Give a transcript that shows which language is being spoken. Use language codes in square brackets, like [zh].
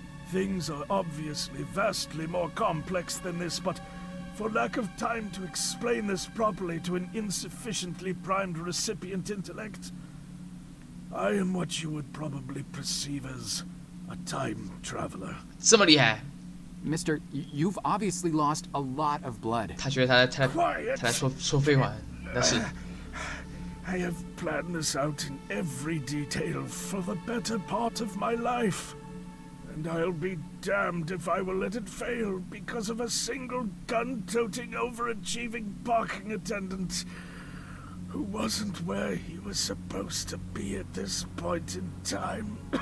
[en] Things are obviously vastly more complex than this, but for lack of time to explain this properly to an insufficiently primed recipient intellect, I am what you would probably perceive as a time traveler. [zh] 这么厉害？ [en] Mister, you've obviously lost a lot of blood. [zh] 他觉得他在说废话，但是 [en] I have planned this out in every detail for the better part of my life. And I'll be damned if I will let it fail because of a single gun-toting, overachieving parking attendant who wasn't where he was supposed to be at this point in time.